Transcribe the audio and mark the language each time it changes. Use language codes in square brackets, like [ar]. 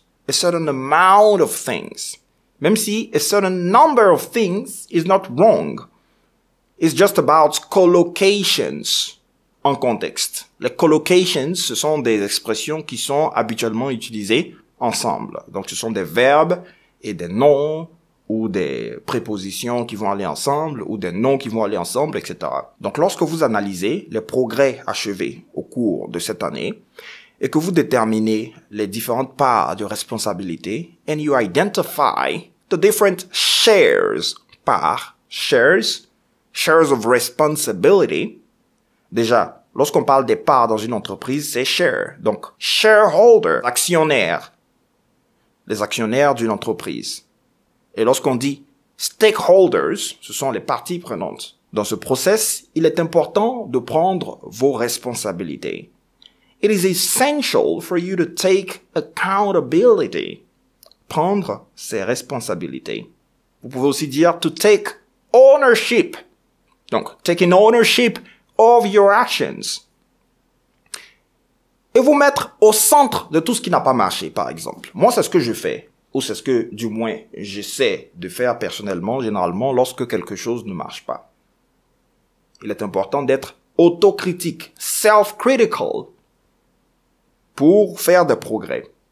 [en] A certain amount of things. [fr] Même si [en] a certain number of things is not wrong. It's just about collocations [fr] en contexte. Les collocations, ce sont des expressions qui sont habituellement utilisées ensemble. Donc, ce sont des verbes et des noms ou des prépositions qui vont aller ensemble ou des noms qui vont aller ensemble, etc. Donc, lorsque vous analysez les progrès achevés au cours de cette année et que vous déterminez les différentes parts de responsabilité [en] and you identify the different shares, parts, shares of responsibility. [fr] Déjà, lorsqu'on parle des parts dans une entreprise, c'est share. Donc, shareholder, actionnaire, les actionnaires d'une entreprise. Et lorsqu'on dit stakeholders, ce sont les parties prenantes. Dans ce process, il est important de prendre vos responsabilités. [en] It is essential for you to take accountability. [fr] Prendre ses responsabilités. Vous pouvez aussi dire [en] to take ownership. Donc, taking ownership of your actions. [fr] Et vous mettre au centre de tout ce qui n'a pas marché, par exemple. Moi, c'est ce que je fais. Ou c'est ce que, du moins, j'essaie de faire personnellement, généralement, lorsque quelque chose ne marche pas. Il est important d'être autocritique, self-critical, pour faire des progrès.